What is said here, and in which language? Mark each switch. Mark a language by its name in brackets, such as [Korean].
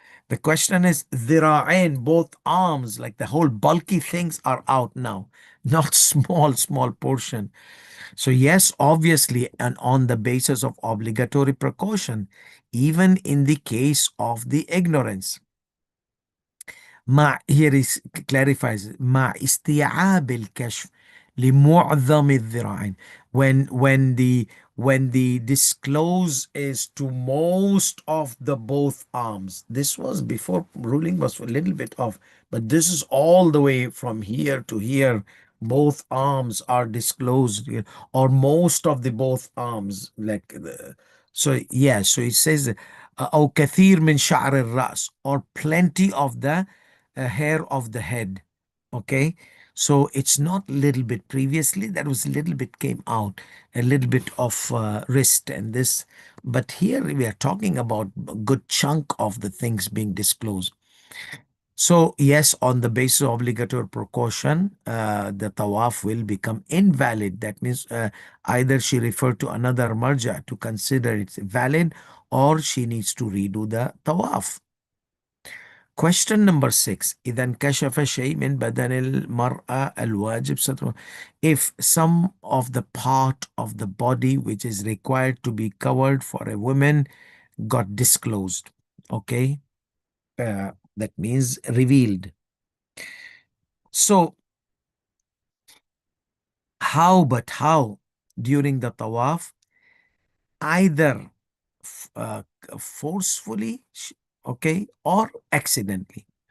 [English] The question is dhira'ain, both arms, like the whole bulky things are out now, not small portion. So yes, obviously, and on the basis of obligatory precaution, even in the case of the ignorance. Here is clarifies [Arabic] مع استيعاب الكشف لمعظم الذراعين. [English] When the disclose is to most of the both arms. This was before ruling was a little bit off, but this is all the way from here to here. Both arms are disclosed, or most of the both arms, like so. Yeah, so it says [Arabic] أو كثير من شعر الرأس, [English] or plenty of the hair of the head. Okay, so it's not little bit. Previously that was a little bit came out, a little bit of wrist and this, but here we are talking about a good chunk of the things being disclosed. So yes, on the basis of obligatory precaution, the tawaf will become invalid. That means either she referred to another marja to consider it valid, or she needs to redo the tawaf. Question number 6. [Arabic] إذا انكشف شيء من بدن المرأة الواجب ستره. [English] If some of the part of the body which is required to be covered for a woman got disclosed. Okay. That means revealed. So how during the tawaf, either uh, forcefully, okay, or accidentally.